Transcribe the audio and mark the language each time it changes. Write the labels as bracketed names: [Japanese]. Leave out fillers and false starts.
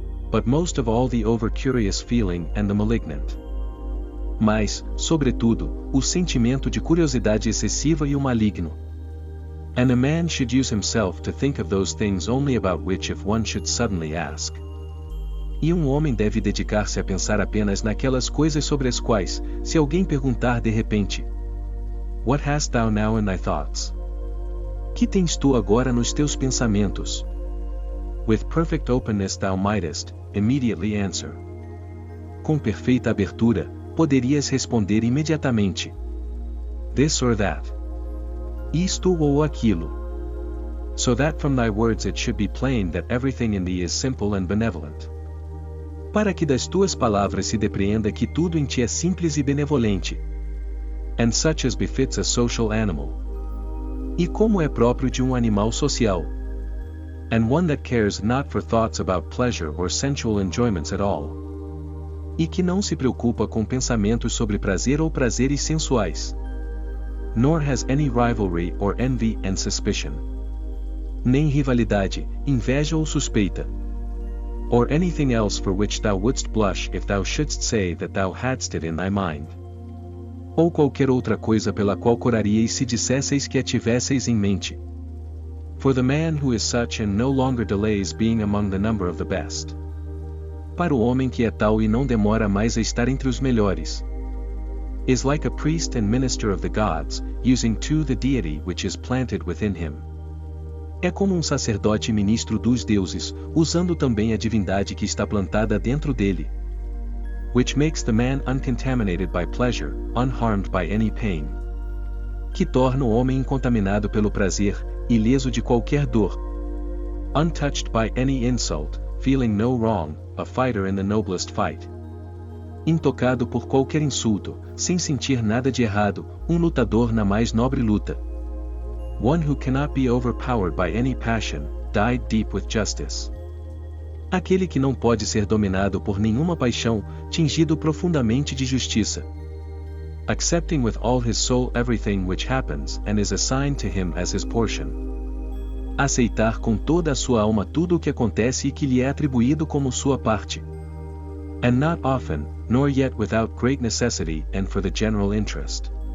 [English] But most of all the over-curious feeling and the malignant. [Portuguese] Mas, sobretudo, o sentimento de curiosidade excessiva e o maligno. [English] And a man should use himself to think of those things only about which if one should suddenly ask. [Portuguese] E um homem deve dedicar-se a pensar apenas naquelas coisas sobre as quais, se alguém perguntar de repente: [English] What hast thou now in thy thoughts? [Portuguese] Que tens tu agora nos teus pensamentos? [English] With perfect openness thou mightest immediately answer. [Portuguese] Com perfeita abertura, poderias responder imediatamente: [English] This or that. [Portuguese] Isto ou aquilo. [English] So that from thy words it should be plain that everything in thee is simple and benevolent. [Portuguese] Para que das tuas palavras se depreenda que tudo em ti é simples e benevolente. [English] And such as befits a social animal. [Portuguese] E como é próprio de um animal social. [English] And one that cares not for thoughts about pleasure or sensual enjoyments at all. [Portuguese] E que não se preocupa com pensamentos sobre prazer ou prazeres sensuais. [English] Nor has any rivalry or envy and suspicion. [Portuguese] Nem rivalidade, inveja ou suspeita. [English] Or anything else for which thou wouldst blush if thou shouldst say that thou hadst it in thy mind. [Portuguese] Ou qualquer outra coisa pela qual coraríeis se dissesseis que a tivesseis em mente. [English] For the man who is such and no longer delays being among the number of the best. [Portuguese] Para o homem que é tal e não demora mais a estar entre os melhores. [English] Is like a priest and minister of the gods, using too the deity which is planted within him. [Portuguese] É como um sacerdote e ministro dos deuses, usando também a divindade que está plantada dentro dele. [English] Which makes the man uncontaminated by pleasure, unharmed by any pain. [Portuguese] Que torna o homem incontaminado pelo prazer, ileso de qualquer dor. [English] Untouched by any insult, feeling no wrong, a fighter in the noblest fight. [Portuguese] Intocado por qualquer insulto, sem sentir nada de errado, um lutador na mais nobre luta. [English] One who cannot be overpowered by any passion, died deep with justice. [Portuguese] Aquele que não pode ser dominado por nenhuma paixão, tingido profundamente de justiça. [English] Accepting with all his soul everything which happens and is assigned to him as his portion. [Portuguese] Aceitar com toda a sua alma tudo o que acontece e que lhe é atribuído como sua parte. [English] And not often, nor yet without great necessity and for the general interest.